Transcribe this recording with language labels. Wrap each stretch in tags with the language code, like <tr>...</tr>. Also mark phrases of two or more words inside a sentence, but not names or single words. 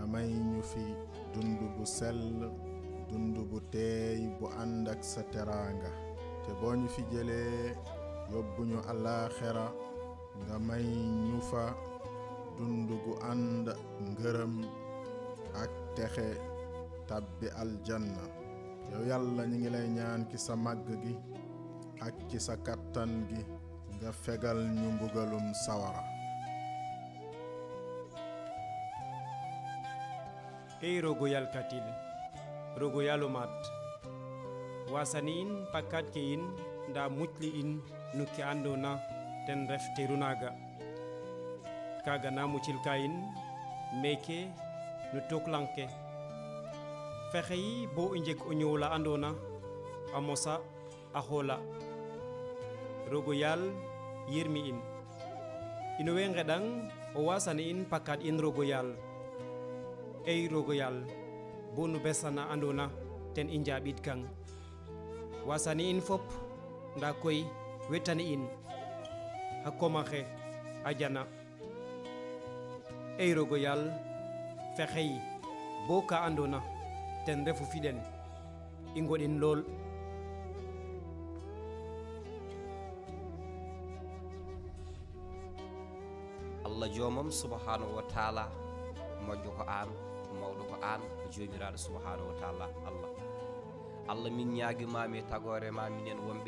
<wo>may ñu fi dund bu sell dund bu teey bu ànd ak sa teraanga te boo ñu fi jëlee yóbbu ñu àllaaxira nga may ñu fa dund gu ànd ngërëm ak texe tàbbi aljanna yow yàlla ñi ngi lay ñaan ci sa màgg gi ak ci sa kàttan gi nga fegal ñu mbugalum sawara</wo> <srr>ey rogo yalkatil rogo yalumat wasani in pakkat ke in nda mucli in no ke andona ten ref terunaga kaga na mucilka in meke no toklanke fexe yi bo i njeg o ñow la andona a mosa a xoola rogo yal yirmi in ino we ngeɗang o wasani in pakkat in rogo yal ey rogo yal bo no besana andona ten i njaɓid kang wasani in fop nda koy wetani in ha komaxe a jana ey rogo yal fexey bo ka andona ten refu fiɗen i ngoɗin lool</srr> <ff>allah jomam</ff> <ar>subhanahu wa taala</ar> <ff>moƴƴo ko an mawɗo ko an jomiraɗo</ff> <ar>subhanahu wa taala</ar> <ff>allah allah min ñaguimami e tagore ma minen wonɓe</ff>